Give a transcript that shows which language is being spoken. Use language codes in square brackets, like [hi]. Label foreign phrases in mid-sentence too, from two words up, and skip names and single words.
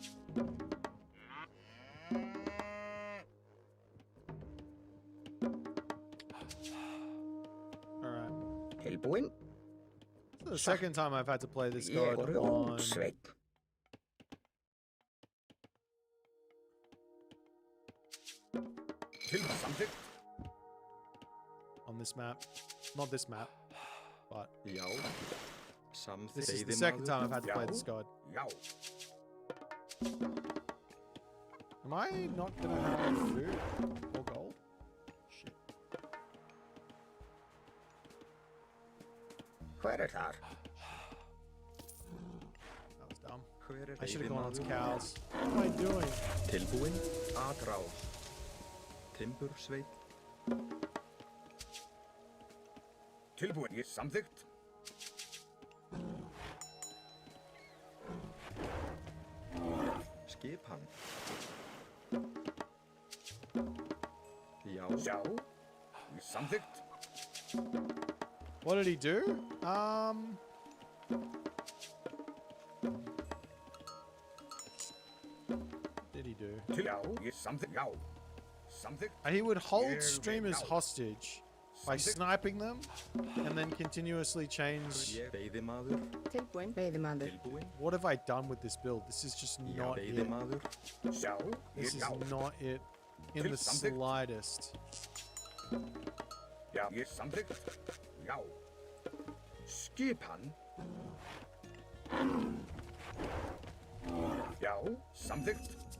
[en] Alright. [is] Tilbúin. [en] This is the second time I've had to play this god on... on this map. Not this map, but... [is] Já. [en] This is the second time I've had to play this god. [is] Já. [en] Am I not gonna have food or gold? Shit. [is] Hver þar? [en] That was dumb. I should have gone on to cows. What am I doing? [is] Tilbúin, aðráð. Timbursveit. Tilbúin, ég samþykkt. Skip hann. Já. Já, ég samþykkt. [en] What did he do? Did he do? [is] Já, ég samþykkt. Já. Samþykkt. [en] He would hold streamers hostage by sniping them and then continuously change. [is] Veiðimaður. Tilbúin, veiðimaður. Tilbúin. [en] What have I done with this build? This is just not it. [is] Veiðimaður. Já, [en] This is not it in the slightest. [is] Já, ég samþykkt. Já. Skip hann. Já, samþykkt.